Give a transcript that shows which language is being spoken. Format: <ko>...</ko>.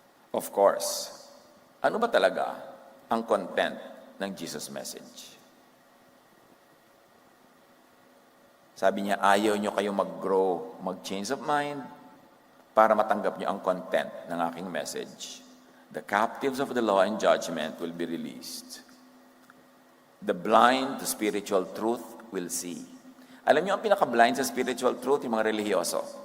<en>Of course,</en> <tl>ano ba talaga ang content ng Jesus message? Sabi niya, ayaw niyo kayong mag-grow, mag-change of mind para matanggap niyo ang content ng aking message.</tl> <en>The captives of the law and judgment will be released. The blind to spiritual truth will see.</en> <tl>Alam niyo ang pinaka-blind sa spiritual truth, yung mga relihiyoso.</tl>